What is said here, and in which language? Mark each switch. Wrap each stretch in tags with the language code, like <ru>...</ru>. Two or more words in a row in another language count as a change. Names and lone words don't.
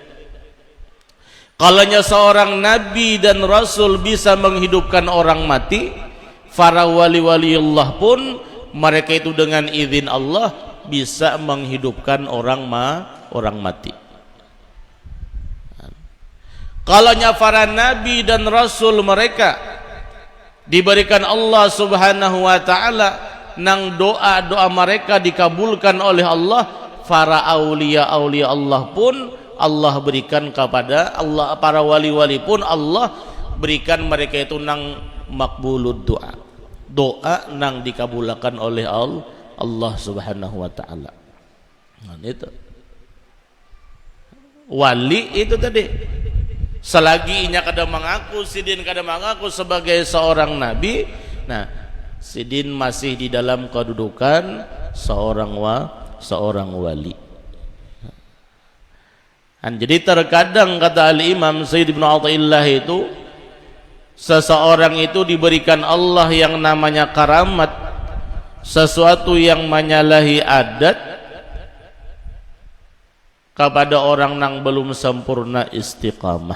<id>Kalanya seorang nabi dan rasul bisa menghidupkan orang mati, para wali-waliullah pun mereka itu dengan izin Allah bisa menghidupkan orang mati. Kalanya para nabi dan rasul mereka diberikan Allah</id> <ar>subhanahu wa ta'ala</ar> <id>nang doa-doa mereka dikabulkan oleh Allah, para aulia Allah pun Allah berikan kepada Allah, para wali-wali pun Allah berikan mereka itu nang makbulud doa, doa nang dikabulkan oleh Allah</id> <ar>Subhanahu wa taala.</ar> <id>Nah, itu wali itu tadi, selagi</id> <bjn>inya kada</bjn> <id>mengaku,</id> <bjn>sidin kada</bjn> <id>mengaku sebagai seorang nabi, nah sidin masih di dalam kedudukan seorang wali. Dan jadi terkadang kata Al-Imam Sayyid Ibn Athaillah itu, seseorang itu diberikan Allah yang namanya karamat, sesuatu yang menyalahi adat kepada orang yang belum sempurna istiqamah.</id>